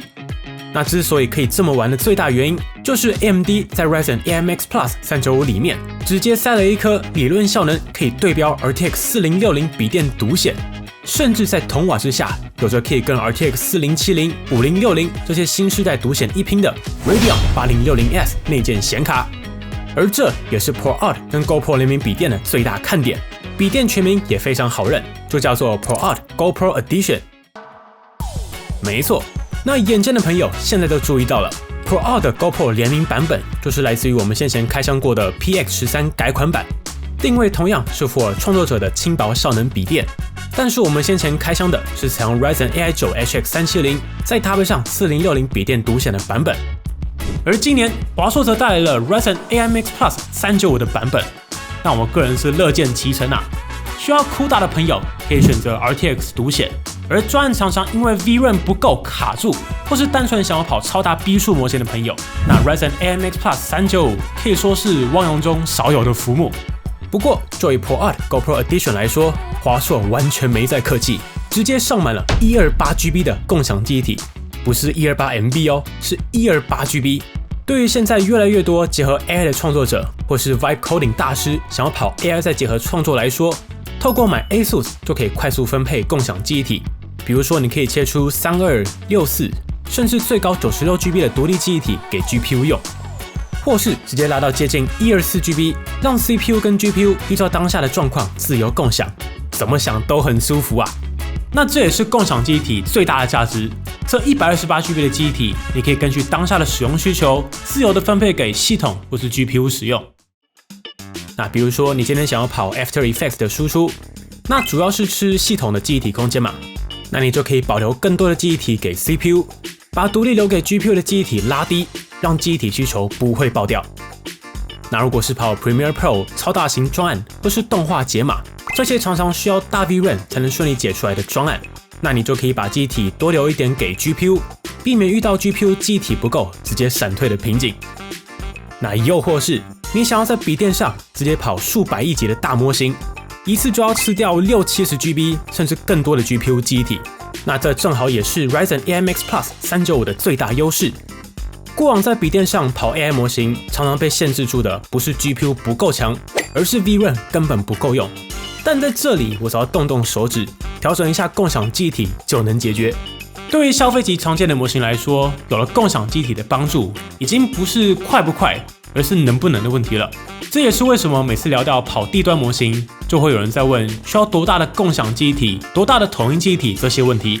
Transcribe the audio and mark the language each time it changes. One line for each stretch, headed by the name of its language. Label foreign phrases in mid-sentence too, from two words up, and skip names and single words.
Chinese: 那之所以可以這麼玩的最大原因，就是 AMD 在 Ryzen AI Max Plus 395裡面直接塞了一顆理論效能可以對標 RTX 4060筆電獨顯，甚至在同瓦之下有着可以跟 RTX 4070、5060這些新世代獨顯一拼的 Radeon 8060S 內建顯卡。而這也是 ProArt 跟 GoPro 聯名筆電的最大看點。筆電全名也非常好認，就叫做 ProArt GoPro Edition。沒錯，那眼尖的朋友現在都注意到了 ，ProArt 的 GoPro 聯名版本就是來自於我們先前開箱過的 PX13 改款版，定位同樣是 for 創作者的輕薄效能筆電。但是我們先前開箱的是採用 Ryzen AI 9 HX370，再搭配上4060筆電獨顯的版本。而今年華碩則帶來了 Ryzen AI Max Plus 395的版本，那我個人是樂見其成啊。需要酷大的朋友可以選擇 RTX 獨顯，而專案常常因為 VRAM 不夠卡住，或是單純想要跑超大逼數模型的朋友，那 Ryzen AI Max Plus 395 可以說是汪洋中少有的浮木。不過就以 ProArt GoPro Edition 來說，華碩完全沒在客氣，直接上滿了 128GB 的共享記憶體。不是 128MB 哦，是 128GB。對於現在越來越多結合 AI 的創作者，或是
English: Vibe Coding
Chinese: 大師想要跑 AI 再結合創作來說，透過買 ASUS 就可以快速分配共享記憶體。比如說，你可以切出32、64，甚至最高96GB 的獨立記憶體給 GPU 用，或是直接拉到接近124GB，讓 CPU 跟 GPU 依照當下的狀況自由共享，怎麼想都很舒服啊。那這也是共享記憶體最大的價值。這 128GB 的記憶體，你可以根據當下的使用需求，自由的分配給系統或是 GPU 使用。那比如說，你今天想要跑 After Effects 的輸出，那主要是吃系統的記憶體空間嘛，那你就可以保留更多的記憶體給 CPU， 把獨立留給 GPU 的記憶體拉低，讓記憶體需求不會爆掉。那如果是跑 Premiere Pro 超大型專案或是動畫解碼，這些常常需要大 VRAM 才能順利解出來的專案，那你就可以把記憶體多留一點給 GPU， 避免遇到 GPU 記憶體不夠直接閃退的瓶頸。那又或是你想要在筆電上直接跑數百億級的大模型，一次就要吃掉60-70GB 甚至更多的 GPU 記憶體，那這正好也是 Ryzen AI Max Plus 395的最大優勢。過往在筆電上跑 AI 模型，常常被限制住的不是 GPU 不夠強，而是 VRAM 根本不夠用。但在這裡，我只要動動手指，調整一下共享記憶體就能解決。對於消費級常見的模型來說，有了共享記憶體的幫助，已經不是快不快，而是能不能的問題了。這也是為什麼每次聊到跑低端模型，就會有人在問需要多大的共享記憶體、多大的統一記憶體這些問題。